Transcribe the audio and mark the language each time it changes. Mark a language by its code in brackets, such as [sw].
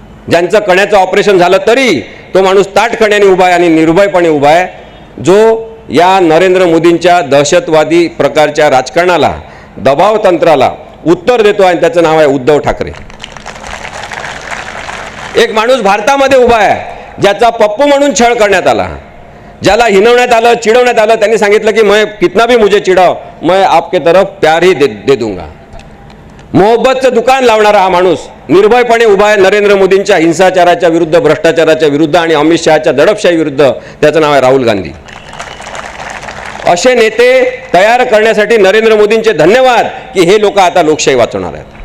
[mr] ज्यांचं कण्याचं ऑपरेशन झालं तरी तो माणूस ताठ कण्याने उभा आहे आणि निर्भयपणे उभा आहे, जो या नरेंद्र मोदींच्या दहशतवादी प्रकारच्या राजकारणाला, दबाव तंत्राला उत्तर देतो आहे. त्याचं नाव आहे उद्धव ठाकरे. एक माणूस भारतामध्ये उभा आहे ज्याचा पप्पू म्हणून छळ करण्यात आला, ज्याला हिनवण्यात आलं, चिडवण्यात आलं. [hi] त्यांनी सांगितलं की मैं कितना भी मुझे चिढ़ाओ मैं आपके तरफ प्यार ही दे दूंगा. [mr] मोहब्बतचं दुकान लावणारा हा माणूस निर्भयपणे उभा आहे नरेंद्र मोदींच्या हिंसाचाराच्या विरुद्ध, भ्रष्टाचाराच्या विरुद्ध आणि अमित शहाच्या दडपशाही विरुद्ध. त्याचं नाव आहे राहुल गांधी. असे नेते तयार करण्यासाठी नरेंद्र मोदींचे धन्यवाद की हे लोक आता लोकशाही वाचवणार आहेत.